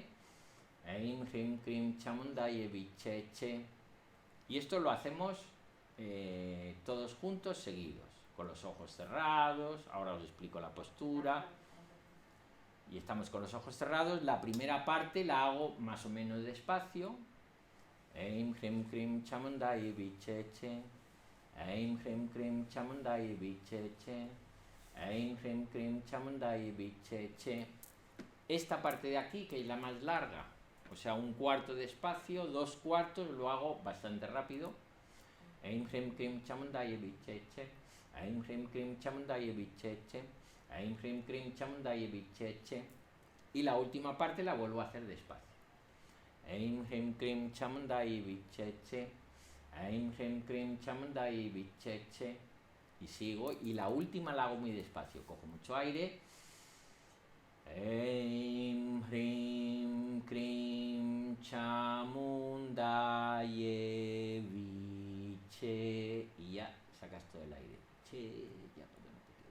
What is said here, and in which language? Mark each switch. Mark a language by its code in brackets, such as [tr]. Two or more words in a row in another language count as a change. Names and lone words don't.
[sa] ऐं, ह्रीं, क्रीं, चामुण्डाय, विच्चे, चे. [es] Y esto lo hacemos todos juntos, seguidos, con los ojos cerrados. Ahora os explico la postura. Y estamos con los ojos cerrados. La primera parte la hago más o menos despacio. [sa] ऐं, ह्रीं, क्रीं, चामुण्डाय, विच्चे, चे. ऐं, ह्रीं, क्रीं, चामुण्डाय, विच्चे, चे. ऐं, ह्रीं, क्रीं, चामुण्डाय, विच्चे, चे. [es] Esta parte de aquí, que es la más larga, o sea, un cuarto de espacio, 2 cuartos, lo hago bastante rápido. [sa] ऐं, ह्रीं, क्रीं, चामुण्डाय, विच्चे, चे. ऐं, ह्रीं, क्रीं, चामुण्डाय, विच्चे, चे। ऐं, ह्रीं, क्रीं, चामुण्डाय, विच्चे, चे. [es] Y la última parte la vuelvo a hacer despacio. [sa] ऐं, ह्रीं, क्रीं, चामुण्डाय, विच्चे, चे. ऐं, ह्रीं, क्रीं, चामुण्डाय, विच्चे, चे. [es] Y sigo, y la última la hago muy despacio, cojo mucho aire. [sa] ऐं, ह्रीं, क्रीं, चामुण्डाय, विच्चे. [es] Y ya sacas todo el aire. Che, ya no te quedo.